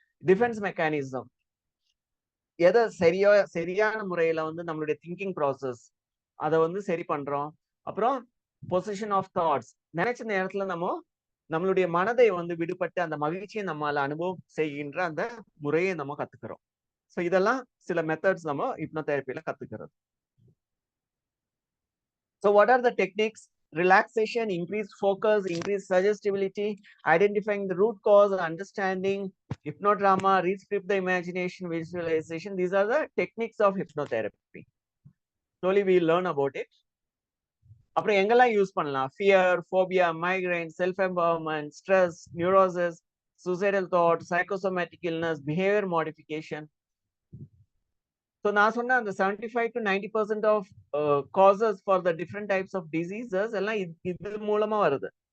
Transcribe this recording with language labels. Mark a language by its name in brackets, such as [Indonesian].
[Tamil] Defence mechanism, எதை சரியான முறையில வந்து நம்மளுடைய திங்கிங் ப்ராசஸ் அதை வந்து சரி பண்றோம். அப்புறம் பொசிஷன் ஆஃப் தாட்ஸ், நினைச்ச நேரத்துல நம்மளுடைய மனதை வந்து விடுபட்டு அந்த மகிழ்ச்சியை நம்மால அனுபவம் செய்கின்ற அந்த முறையை நம்ம கத்துக்கிறோம். சோ இதெல்லாம் சில மெத்தட்ஸ் நம்ம ஹிப்னோதெரப்பில கத்துக்கிறது. [English] So what are the techniques? Relaxation, increased focus, increased suggestibility, identifying the root cause, understanding, hypnodrama, rescript the imagination, visualization. These are the techniques of hypnotherapy. Slowly we learn about it. [Tamil] அப்புறம் எங்கெல்லாம் use பண்ணலாம்? [English] Fear, phobia, migraine, self empowerment, stress, neurosis, suicidal thought, psychosomatic illness, behaviour modification. So [Tamil] நான் சொன்ன அந்த [English] 75 to 90% of cases for the different types of diseases [Tamil] எல்லாம் இது மூலமா வருது.